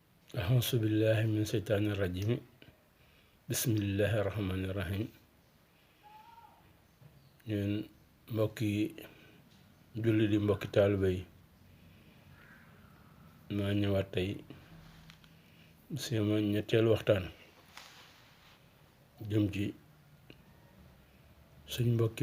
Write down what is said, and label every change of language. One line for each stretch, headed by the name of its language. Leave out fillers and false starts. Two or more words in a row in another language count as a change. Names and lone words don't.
Arabic: أعوذ بالله من الشيطان الرجيم بسم الله الرحمن الرحيم
Wolof: ñun mbokki julli di mbokki taalibe yi maa ñëwaat tey sama ñetteelu waxtaan jëm ci suñ mbokki